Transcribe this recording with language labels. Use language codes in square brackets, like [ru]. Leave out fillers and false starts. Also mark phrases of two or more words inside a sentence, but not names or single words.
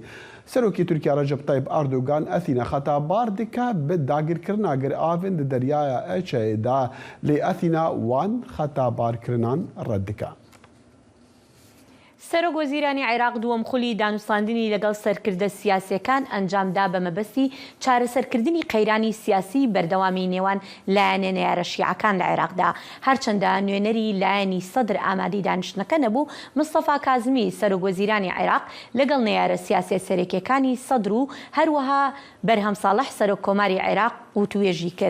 [ku] Serokê Tirkiye Recep Tayyip Erdogan Athîna xetabar dike bi dagirkirina giravên di deryaya Eçeyê da lê Athîna wan xetabarkirinan red dike. [ckb] سەرۆکوەزیرانی عێراق دووەم خولی دانوستاندنی لەگەڵ سەرکردە سیاسیەکان ئەنجامدا بە مەبەستی چارەسەرکردنی قەیرانی سیاسی بەردەوامی نێوان لایەنە نێرە شیعەکان لە عێراقدا. هەرچەندە نوێنەری لایەنی سەدر ئامادەی دانیشتنەکە نەبوو، مستەفا کازمی سەرۆکوەزیرانی عێراق لەگەڵ نێرە سیاسی سەرەکیەکانی سەدر و هەروەها بەرهەم ساڵح سەرۆک کۆماری عێراق و توێژی کرد.